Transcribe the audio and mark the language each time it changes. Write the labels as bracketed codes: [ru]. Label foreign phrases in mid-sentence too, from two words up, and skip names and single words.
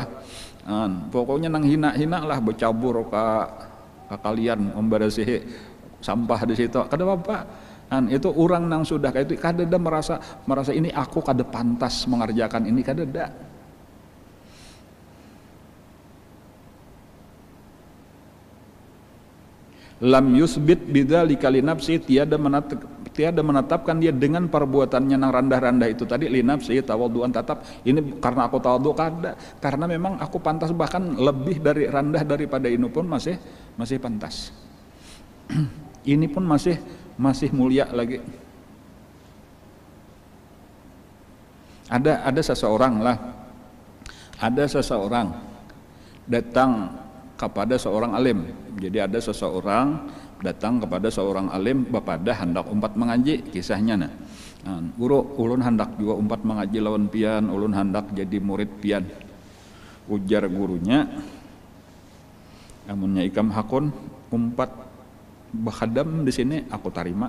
[bjn] Pokoknya nang hina-hina lah, bercabur ke kalian membersihi sampah di situ, kada apa. Itu orang nang sudah kayak itu, kada ada merasa ini aku kada pantas mengerjakan ini, kada ada. [ar] لم يثبت بذلك لنفسي, [bjn] tiada menetapkan dia dengan perbuatannya nang rendah-rendah itu tadi, [ar] لنفسي تواضعا, [bjn] tetap ini karena aku tawadhu, kada, karena memang aku pantas, bahkan lebih dari rendah daripada ini pun masih pantas. [id] Ini pun masih mulia lagi. Ada seseorang datang kepada seorang alim. [bjn] Jadi ada seseorang datang kepada seorang alim, bapada hendak umpat mengaji, kisahnya nah. Guru, ulun hendak juga umpat mengaji lawan pian, ulun hendak jadi murid pian. Ujar gurunya, amunnya ikam hakun umpat bakhadam di sini, aku tarima.